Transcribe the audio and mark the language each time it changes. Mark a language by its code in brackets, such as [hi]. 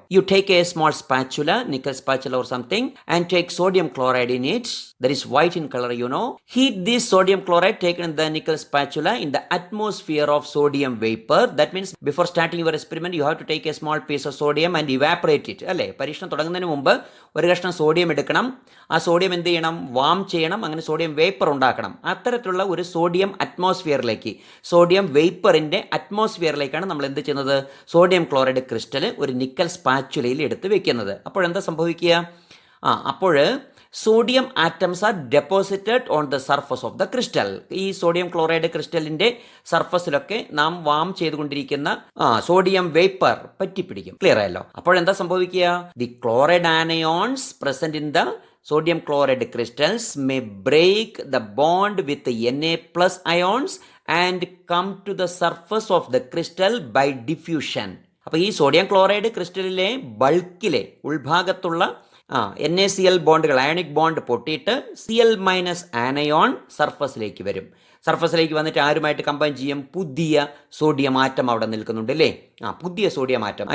[en] You take a small spatula, nickel spatula or something, and take sodium chloride in it. That is white in color, you know. Heat this sodium chloride taken in the nickel spatula in the atmosphere of sodium vapor. That means before starting your experiment, you have to take a small piece of sodium and evaporate it. [ml] അല്ലേ? പരീക്ഷണം തുടങ്ങുന്നതിന് മുമ്പ് ഒരു കഷ്ണം sodium എടുക്കണം. ആ sodium എന്ത് ചെയ്യണം? വാം ചെയ്യണം. അങ്ങനെ സോഡിയം വേപ്പർ ഉണ്ടാക്കണം. അത്തരത്തിലുള്ള ഒരു സോഡിയം അറ്റ്മോസ്ഫിയറിലേക്ക്, സോഡിയം വേപ്പറിൻ്റെ അറ്റ്മോസ്ഫിയറിലേക്കാണ് നമ്മൾ എന്ത് ചെയ്യുന്നത്? സോഡിയം ക്ലോറൈഡ് ക്രിസ്റ്റൽ ഒരു നിക്കൽ സ്പാച്ചുലയിൽ എടുത്ത് വെക്കുന്നത്. അപ്പോഴെന്താ സംഭവിക്കുക? [en] അപ്പോൾ sodium atoms are deposited on the surface of the crystal. [ml] ഈ സോഡിയം ക്ലോറൈഡ് ക്രിസ്റ്റലിൻ്റെ സർഫസിലൊക്കെ നാം വാം ചെയ്തുകൊണ്ടിരിക്കുന്ന സോഡിയം വേപ്പർ പറ്റിപ്പിടിക്കും. ക്ലിയർ ആയല്ലോ? അപ്പോഴെന്താ സംഭവിക്കുക? [en] The chloride anions present in the sodium chloride crystals may break the bond with the Na plus ions and come to the surface of the crystal by diffusion. [ml] അപ്പോൾ ഈ sodium chloride ക്രിസ്റ്റലിലെ ബൾക്കിലെ ഉൾഭാഗത്തുള്ള NaCl ബോണ്ടുകൾ, ionic bond പൊട്ടിയിട്ട് Cl minus anion സർഫസിലേക്ക് വരും. സർഫസിലേക്ക് വന്നിട്ട് ആരുമായിട്ട് combine ചെയ്യും? പുതിയ sodium atom അവിടെ നിൽക്കുന്നുണ്ട് അല്ലേ? പുതിയ സോഡിയം ആറ്റം.